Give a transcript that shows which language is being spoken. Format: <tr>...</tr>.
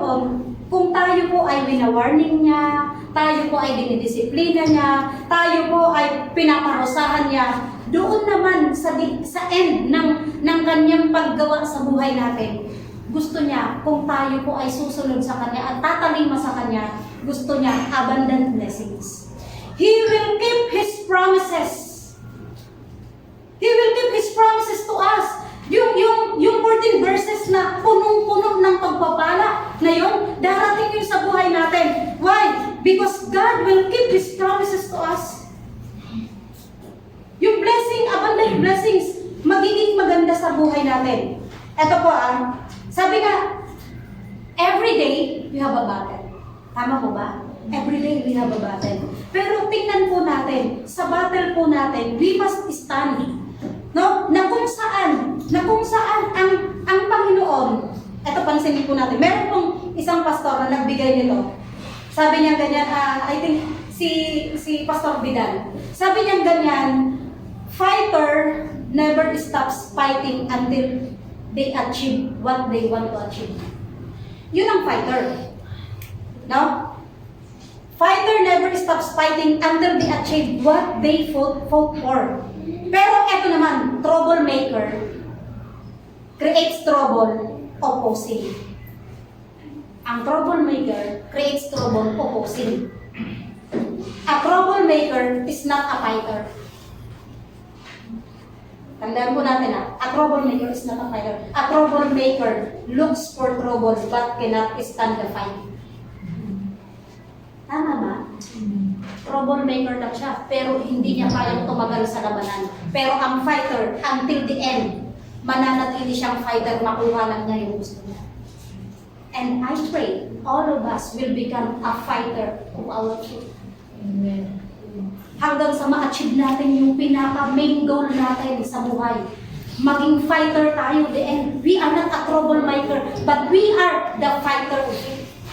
<tl>Panginoon, kung tayo po ay wina-warning niya, tayo po ay dinidisiplina niya, tayo po ay pinaparusahan niya, doon naman sa end ng kanyang paggawa sa buhay natin, gusto niya, kung tayo po ay susunod sa kanya at tatalima sa kanya, gusto niya abundant blessings.</tl> <en>He will keep His promises. He will keep His promises to us.</en> <tl>Yung 14 verses na punong-puno ng pagpapala na yun, darating yun sa buhay natin.</tl> <en>Why? Because God will keep His promises to us.</en> <tl>Yung blessing, abundant blessings, magiging maganda sa buhay natin. Ito po sabi nga,</tl> <en>every day we have a battle.</en> <tl>Tama po ba?</tl> <en>Every day we have a battle.</en> <tl>Pero tingnan po natin, sa battle po natin,</tl> <en>we must stand.</en> <tl>No? Na kung saan ang Panginoon, ito pansinin po natin, meron pong isang pastor na nagbigay nito. Sabi niya ganyan,</tl> <en>I think</en> <tl>si Pastor Vidal. Sabi niya ganyan,</tl> <en>fighter never stops fighting until they achieve what they want to achieve.</en> <tl>Yun ang fighter. No?</tl> <en>Fighter never stops fighting until they achieve what they fought for.</en> <tl>Pero eto naman,</tl> <en>troublemaker creates trouble opposing. Ang troublemaker creates trouble opposing. A troublemaker is not a fighter.</en> <tl>Tandaan po natin</tl> <en>a troublemaker is not a fighter. A troublemaker looks for trouble but cannot stand the fight.</en> <tl>Tama ba? Troublemaker lang siya, pero hindi niya kayang tumagal sa labanan. Pero ang fighter,</tl> <en>until the end,</en> <tl>mananatili siyang fighter, makuha lang niya yung gusto niya.</tl> <en>And I pray, all of us will become a fighter of our truth. Amen.</en> <tl>Hanggang sa ma-achieve natin yung pinaka-main goal natin sa buhay. Maging fighter tayo</tl> <en>the end. We are not a troublemaker, but we are the fighter of it.</en>